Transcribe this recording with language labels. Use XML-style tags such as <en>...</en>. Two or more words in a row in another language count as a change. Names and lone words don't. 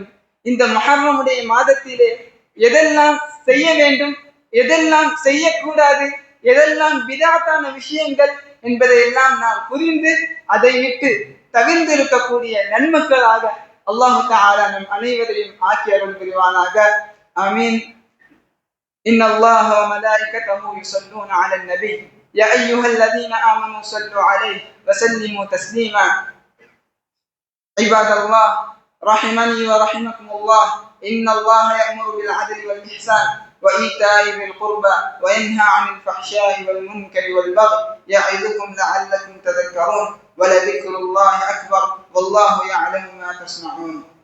<ta>இந்த முஹர்ரமுடைய மாதத்திலே எதெல்லாம் செய்ய வேண்டும், எதெல்லாம் செய்யக்கூடாது, எதெல்லாம் பிதஅத்தான விஷயங்கள் என்பதையெல்லாம் நாம் புரிந்து அதை விட்டு தவிர்ந்து இருக்கக்கூடிய நன்மக்களாக</ta> <ar>الله تعالى</ar> <ta>நம் அனைவரையும் ஆக்கி அருள் புரிவானாக. ஆமீன்.</ta> <ar>إن الله وملائكته يصلون على النبي يا أيها الذين آمنوا صلوا عليه وسلموا تسليما. عباد الله رحمني ورحمكم الله، إن الله يأمر بالعدل والإحسان وإيتاء ذي القربى وينهى عن الفحشاء والمنكر والبغي يعظكم لعلكم تذكرون ولذكر الله أكبر والله يعلم ما تصنعون.</ar>